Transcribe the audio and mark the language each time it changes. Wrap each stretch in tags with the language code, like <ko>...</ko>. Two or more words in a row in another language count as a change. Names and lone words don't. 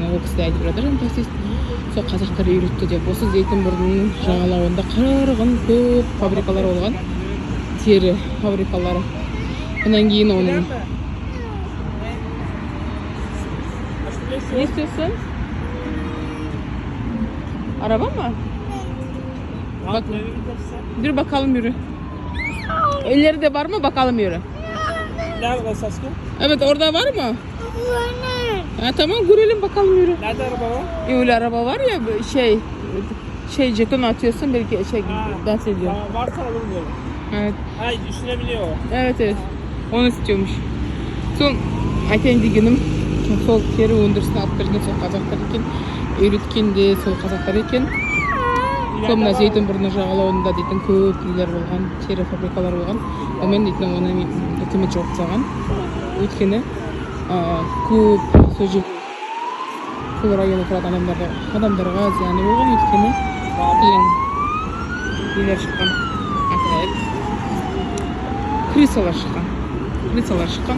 <kk>Ол кісі айтып жатыр, сол қазақтар үйретті деп. Осы Зейтін бұрынның жағалауында қырғын көп фабрикалар болған, тері фабрикалары. Онан кейін оның не істесін?</kk> <tr>Araba mı? Bak, dur bakalım yürü. Elleri de var mı? Bakalım yürü. Nerede Saskia? Evet, orada var mı? Tamam, görelim bakalım yürü. Nerede araba var? Öyle araba var ya, jeton atıyorsun belki dans ediyor. Tamam, varsa alırım diyorum. Evet. Ha, düşünebiliyor o. Evet. Onu istiyormuş.</tr> <kk>Son aytайын дегенім, сол тері өндірісін алып берген сол қазақтар екен, үйреткен де сол қазақтар екен. Сол мына Зейтін бұрны жағалауында дейтін көп нелер болған, тері фабрикалар болған. Онымен дейтін оны үкімет жауып тастаған. Өйткені көп сол жерде сол районда тұратын адамдарға зияны болған, өйткені нелер шыққан, крысалар шыққан.</kk>